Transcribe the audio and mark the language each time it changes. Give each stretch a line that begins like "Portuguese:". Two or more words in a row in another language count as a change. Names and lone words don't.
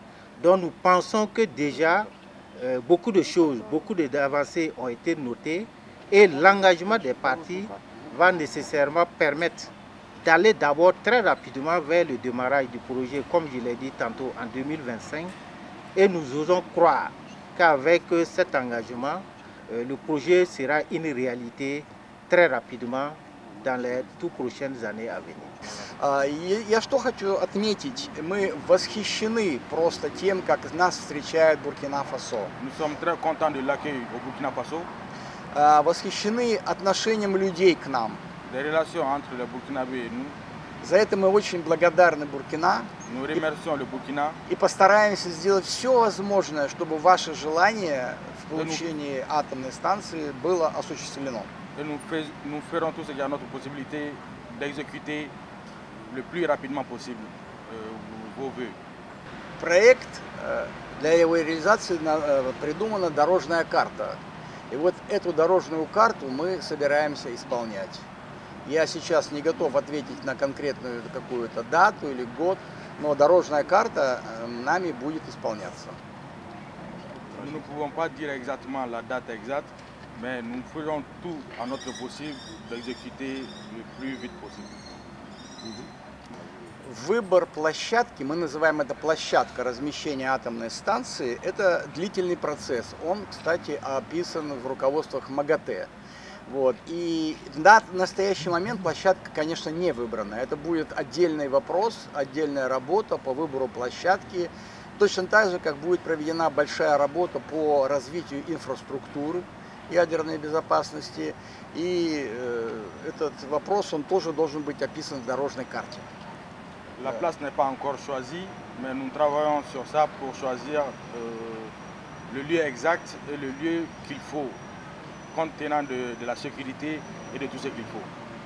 French: Donc nous pensons que déjà beaucoup de choses, beaucoup d'avancées ont été notées, et l'engagement des partis va nécessairement permettre d'aller d'abord très rapidement vers le démarrage du projet, comme je l'ai dit tantôt, en 2025. Et nous osons croire qu'avec cet engagement, le projet sera une réalité très rapidement dans les toutes prochaines années à venir.
Russian: Я что хочу отметить, мы восхищены просто тем, как нас встречает Буркина-Фасо.
French: Nous sommes très contents de l'accueil au Burkina Faso.
Russian: Восхищены отношением людей к нам.
French: Les relations entre les Burkinabés et nous.
Russian: За это мы очень благодарны Буркина.
French: Nous remercions le Burkina.
Russian: И постараемся сделать все возможное, чтобы ваше желание в получении атомной станции было осуществлено.
French: Et nous ferons tout ce qui est à notre possibilité d'exécuter le plus rapidement possible vos vœux.
Russian: Проект, для его реализации придумана дорожная карта. И вот эту дорожную карту мы собираемся исполнять. Я сейчас не готов ответить на конкретную какую-то дату или год, но дорожная карта нами будет исполняться.
French: Nous ne pouvons pas dire exactement la date exacte, mais nous ferons tout à notre possible d'exécuter le plus vite possible.
Russian: Выбор площадки, мы называем это площадка размещения атомной станции, это длительный процесс. Он, кстати, описан в руководствах МАГАТЭ. Вот. И на настоящий момент площадка, конечно, не выбрана. Это будет отдельный вопрос, отдельная работа по выбору площадки. Точно так же, как будет проведена большая работа по развитию инфраструктуры ядерной безопасности. И этот вопрос, он тоже должен быть описан в дорожной карте.
French: La place n'est pas encore choisie, mais nous travaillons sur ça pour choisir le lieu exact et le lieu qu'il faut, compte tenant de la sécurité et de tout ce qu'il faut.